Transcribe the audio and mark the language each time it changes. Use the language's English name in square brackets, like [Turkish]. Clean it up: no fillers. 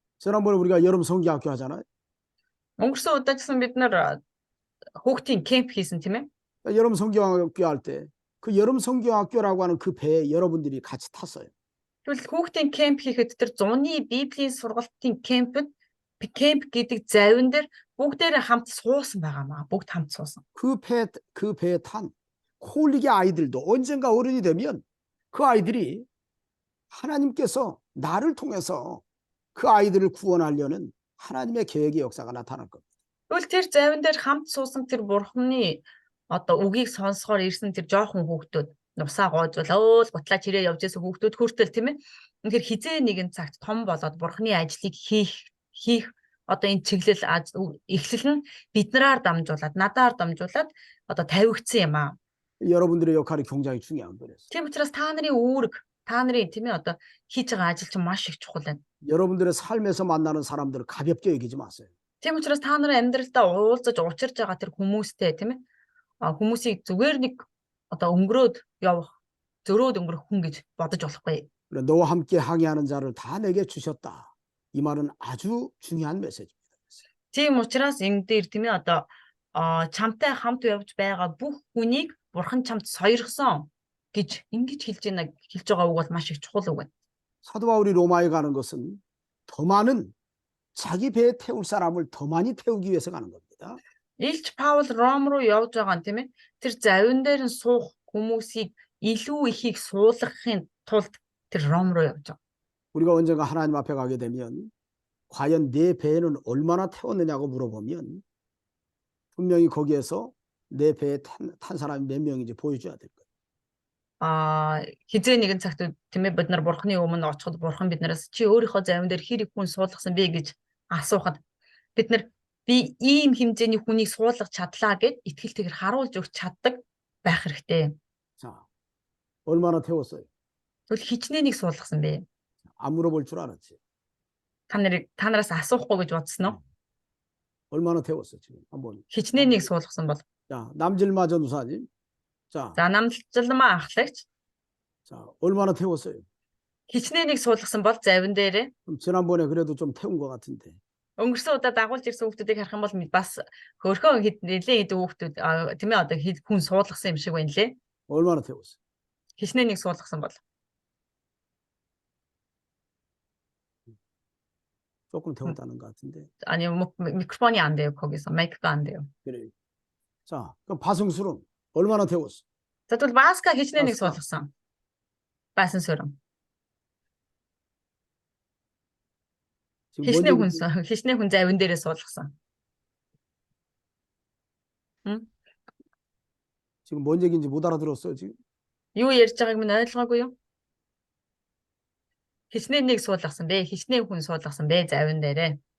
[Korean] 지난번에 우리가 여름 성교학교 하잖아요. [Mongolian] Өнгөрсөн удаа гэсэн бид нар хүүхдийн 캠п хийсэн тийм ээ. [Korean] 여름 성교학교 할 때 그 여름 성교학교라고 하는 그 배에 여러분들이 같이 탔어요. [Mongolian] Тэгвэл хүүхдийн 캠п хийхэд тэр зуны Библийн сургалтын 캠п гэдэг завин дээр бүгдээрээ хамт суусан байгаамаа. Бүгд хамт суусан. [Korean] 그 배에 탄 콜릭의 아이들도 언젠가 어른이 되면 그 아이들이 하나님께서 나를 통해서 그 아이들을 구원하려는 하나님의 계획의 역사가 나타날 겁니다. [Mongolian] Тэгвэл тэр завин дээр хамт суусан тэр бурхны одоо үгийг сонсохоор ирсэн тэр жоохон хүүхдүүд нусаа гоожвол гутлаач ирээ явж исэн хүүхдүүд хүртэл тийм ээ. Үнэхээр хизээ нэгэн цагт том болоод бурхны ажлыг хийх одоо энэ чиглэл эхлэл нь биднээр дамжуулаад надаар дамжуулаад одоо тавигдсан юм аа. [Korean] 여러분들의 역할이 굉장히 중요한 거예요. [Mongolian] Тийм учраас та нарын үүрэг, та нарын тийм ээ одоо хийж байгаа ажил чинь маш их чухал байна. [Korean] 여러분들의 삶에서 만나는 사람들을 가볍게 여기지 마세요. [Mongolian] Тийм учраас та нарын амьдралдаа уулзаж учирж байгаа тэр хүмүүстэй тийм ээ хүмүүсийг зүгээр нэг одоо өнгөрөөд өнгөрөх хүн гэж бодож болохгүй. [Korean] 그래, 너와 함께 항해하는 자를 다 내게 주셨다. 이 말은 아주 중요한 메시지입니다. [Mongolian] Тийм учраас энэ дээр тийм ээ одоо чамтай хамт явж байгаа бүх хүнийг бурхан чамд сойрхсон гэж ингэж хэлж байгаа үг бол маш их чухал үг байна. [Korean] 사도 바울이 로마에 가는 것은 더 많은 자기 배에 태울 사람을 더 많이 태우기 위해서 가는 겁니다. [Mongolian] Илч Паул Ром руу явж байгаа нь тийм ээ тэр завин дээр нь суух хүмүүсийг илүү ихийг суулгахын тулд тэр Ром руу явж байгаа. [Korean] 우리가 언젠가 하나님 앞에 가게 되면 과연 내 배에는 얼마나 태웠느냐고 물어보면 분명히 거기에서 내 배에 탄 사람이 몇 명인지 보여줘야 될 거예요. [Mongolian] Хизээ нэгэн цагт тийм ээ бид нар бурхны өмнө очиход бурхан биднээс чи өөрийнхөө завин дээр хэр их хүн суулгасан бэ гэж асуухад бид нар би ийм хэмжээний хүнийг суулгах чадлаа гэд итгэлтэйгээр харуулж өгч чаддаг байх хэрэгтэй. [Korean] 자, 얼마나 태웠어요? [Mongolian] Тэгвэл хичнээнийг суулгасан бэ? [Korean] 안 물어볼 줄 알았지. [Mongolian] Та нараас асуухгүй гэж бодсон уу? [Korean] 얼마나 태웠어 지금 한번. [Mongolian] Хичнээнийг суулгасан бол. [Korean] 자, 남질마저 누사님. 자, [Mongolian] 남질마 ахлагч. [Korean] 자, 얼마나 태웠어요? [Mongolian] Хичнээнийг суулгасан бол завин дээрээ. [Korean] 지난번에 그래도 좀 태운 것 같은데. [Mongolian] Өнгөрсөн удаа дагуулж ирсэн хүүхдүүдийг харах юм бол бас хөөрхөн нэлээд хүүхдүүд тийм ээ одоо хүн суулгасан юм шиг байна лээ. [Korean] 얼마나 태웠어? [Mongolian] Хичнээнийг суулгасан бол. [Korean] 조금 태웠다는 것 같은데. 아니 микрофон이 안 돼요. 거기서 마이크가 안 돼요. 그래. 자, 그럼 바승수는 얼마나 태웠어? [Mongolian] За тэгвэл Баска хичнээнийг суулгасан. Баасан сүрэн. Хичнээн хүн завин дээрээ суулгасан. [Korean] 지금 뭔 얘기인지 못 알아들었어요, 지금? [Mongolian] Юу ярьж байгааг минь ойлгоогүй юу? хичнээн нэг суулгасан бэ? Хичнээн хүн суулгасан бэ завин дээрээ.